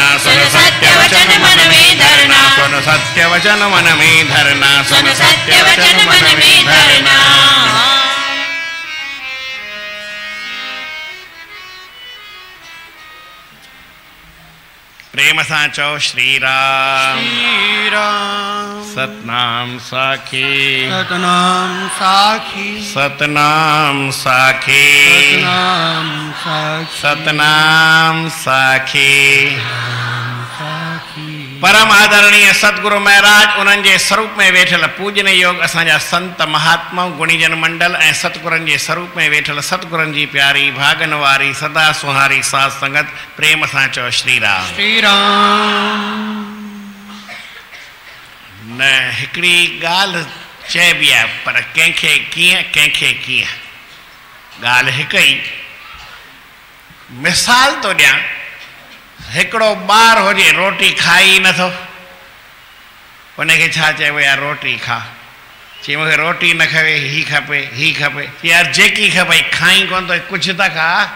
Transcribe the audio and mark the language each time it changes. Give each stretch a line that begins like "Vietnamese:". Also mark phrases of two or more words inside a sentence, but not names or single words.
Hindi: सुन सत्य वचन मन में धरना, सुन सत्य वचन मन में धरना, सुन सत्य वचन मन में धरना।
Sindhi: प्रेम सां चओ श्री राम, श्री राम।
Hindi: सतनाम साखी, सतनाम साखी, सतनाम साखी, सतनाम साखी, सतनाम साखी। साखी।
Sindhi: परम आदरणीय सतगुरु महाराज उन्हनि जे स्वरूप में वेठल पूजन योग असांजा संत महात्मा गुणीजन मंडल ऐं सतगुरनि जे स्वरूप में वेठल सतगुरनि जी प्यारी भागन वारी सदा सुहारी साध संगत प्रेम सां चओ श्री राम। श्री राम। न हिकिड़ी ॻाल्हि चइबी आहे पर कंहिंखे कीअं कंहिंखे कीअं, ॻाल्हि हिकु ई। मिसाल थो ॾियां, हिकिड़ो ॿारु हुजे रोटी खाई नथो, उनखे छा चइबो यार रोटी खा, चई मूंखे रोटी न खपे, ही खपे ही खपे, यार जेकी खपे खाई कोन थो, कुझु त खा।